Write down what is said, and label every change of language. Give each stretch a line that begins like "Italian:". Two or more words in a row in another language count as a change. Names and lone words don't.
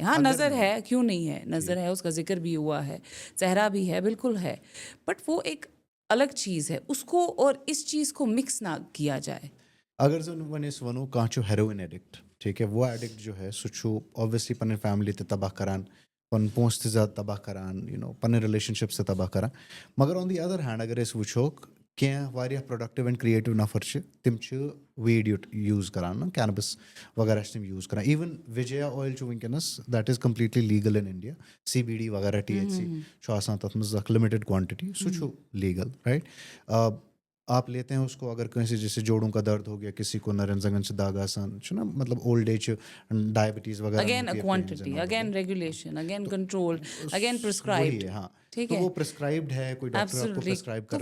Hindi: हाँ, नज़र है, क्यों नहीं है? नज़र है, उसका जिक्र भी हुआ है, चेहरा भी है, बिल्कुल है, बट वो एक अलग चीज़ है. उसको और इस चीज़ को मिक्स ना किया जाए.
Kashmiri: अगर जो वनो कांचो
English: heroin addict,
Hindi: ठीक है,
Kashmiri: वो एडिक्ट जो है सुचो ऑब्वियसली पने फैमिली ते तबाह करान, पन पोस्ट ते ज़्यादा तबाह करान, पने रिलेशनशिप से तबाह करान. मगर
English: on the other hand
Kashmiri: अगर इस वुचो क्या वारिया
English: productive and creative
Kashmiri: नफर तिम
English: weed use
Kashmiri: करान कैनबिस वगैरह तिम यूज़ करान.
English: even Vijaya oil वनकस that is completely legal in India. CBD वगैरह THC
Kashmiri: तथ मज
English: limited quantity so legal, right.
Hindi: आप लेते हैं उसको अगर कहीं से जैसे जोड़ों का दर्द हो गया, किसी को
Kashmiri: नरन जंगन
Hindi: से
Kashmiri: दाग आसान
Hindi: ना, मतलब
English: old age diabetes
Hindi: वगैरह.
English: again quantity, again regulation, again control, again prescribed.
Hindi: हाँ, ठीक तो है, वो प्रिस्क्राइब्ड है, कोई डॉक्टर आपको प्रिस्क्राइब कर